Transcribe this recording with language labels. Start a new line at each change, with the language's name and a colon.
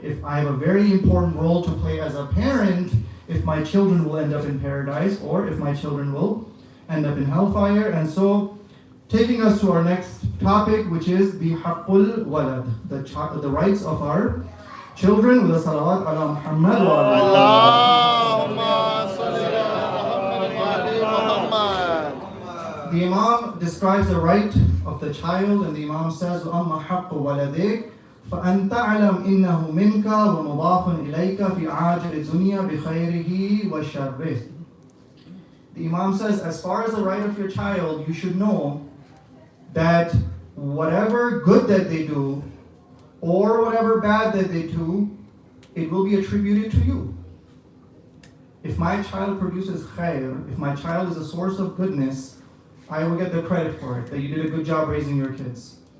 English: If I have a very important role to play as a parent, if my children will end up in paradise or if my children will end up in hellfire. And so, taking us to our next topic, which is the haqqul walad, the rights of our children, with a salawat ala Muhammad wa
Arabic: Allahumma salli ala Muhammad.
English: The Imam describes the right of the child, and the Imam says,
Arabic: أَمَّا حَقُّ وَلَدِكَ فَأَنْ تَعْلَمْ إِنَّهُ مِنْكَ وَمُضَافٌ إِلَيْكَ فِي عَاجِلِ الدُّنْيَا بِخَيْرِهِ وَشَرِّهِ.
English: The Imam says, as far as the right of your child, you should know that whatever good that they do, or whatever bad that they do, it will be attributed to you. If my child produces khair, if my child is a source of goodness, I will get the credit for it, that you did a good job raising your kids.